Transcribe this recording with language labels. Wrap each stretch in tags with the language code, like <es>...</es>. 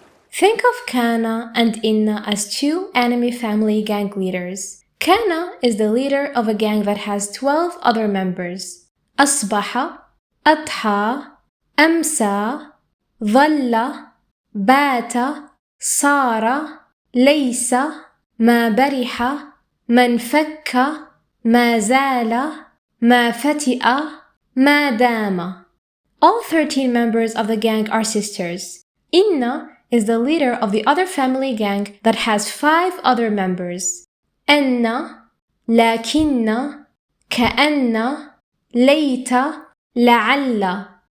<en>Think of Kaana and Inna as two enemy family gang leaders. Kaana is the leader of a gang that has 12 other members.</en> <ar>أصبح, أضحى, أمسى, ظل, بات, صار, ليس, ما برح, ما انفك, ما زال, ما فتئ, ما دام.</ar> <en>All 13 members of the gang are sisters. Inna is the leader of the other family gang that has 5 other members.</en> <ar>أن, لكن, كأن, ليت, لعل.</ar>